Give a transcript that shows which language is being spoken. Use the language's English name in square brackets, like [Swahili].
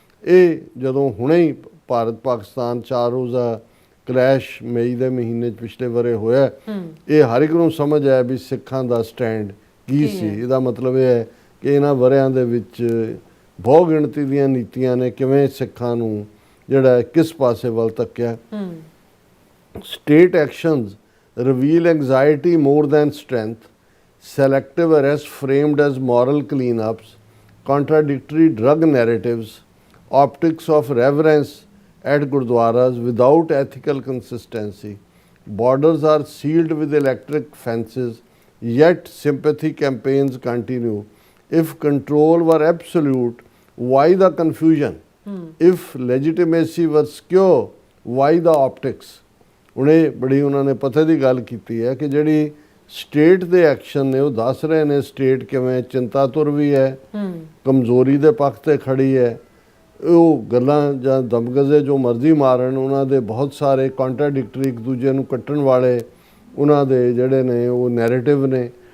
[Punjabi] ਇਹ ਜਦੋਂ ਹੁਣੇ ਹੀ ਭਾਰਤ ਪਾਕਿਸਤਾਨ 4 ਰੋਜ਼ਾ ਕਲੈਸ਼ ਮਈ ਦੇ ਮਹੀਨੇ 'ਚ ਪਿਛਲੇ ਵਰੇ ਹੋਇਆ, ਇਹ ਹਰ ਇੱਕ ਨੂੰ ਸਮਝ ਹੈ ਵੀ ਸਿੱਖਾਂ ਦਾ ਸਟੈਂਡ ਕੀ ਸੀ। ਇਹਦਾ ਮਤਲਬ ਇਹ ਹੈ ਕਿ ਇਹਨਾਂ ਵਰਿਆਂ ਦੇ ਵਿੱਚ ਬਹੁ ਗਿਣਤੀ ਦੀਆਂ ਨੀਤੀਆਂ ਨੇ ਕਿਵੇਂ ਸਿੱਖਾਂ ਨੂੰ ਜਿਹੜਾ ਕਿਸ ਪਾਸੇ ਵੱਲ ਧੱਕਿਆ। [English] State actions reveal anxiety more than strength, selective arrest framed as moral cleanups, contradictory drug narratives, optics of reverence at gurdwaras without ethical consistency. Borders are sealed with electric fences, yet sympathy campaigns continue. If control were absolute, why the confusion? If legitimacy were secure, why the optics? [Punjabi] ਉਹਨੇ ਬੜੀ ਉਹਨਾਂ ਨੇ ਪਤੇ ਦੀ ਗੱਲ ਕੀਤੀ ਹੈ ਕਿ ਜਿਹੜੀ ਸਟੇਟ ਦੇ ਐਕਸ਼ਨ ਨੇ ਉਹ ਦੱਸ ਰਹੇ ਨੇ ਸਟੇਟ ਕਿਵੇਂ ਚਿੰਤਾਤੁਰ ਵੀ ਹੈ, ਕਮਜ਼ੋਰੀ ਦੇ ਪੱਖ ਤੇ ਖੜੀ ਹੈ। ਉਹ ਗੱਲਾਂ ਜਾਂ ਦਮਗਜ਼ੇ ਜੋ ਮਰਜ਼ੀ ਮਾਰਨ, ਉਹਨਾਂ ਦੇ ਬਹੁਤ ਸਾਰੇ ਕੰਟਰਾਡਿਕਟਰੀ, ਇੱਕ ਦੂਜੇ ਨੂੰ ਕੱਟਣ ਵਾਲੇ ਉਹਨਾਂ ਦੇ ਜਿਹੜੇ ਨੇ ਉਹ ਨੈਰੇਟਿਵ ਨੇ।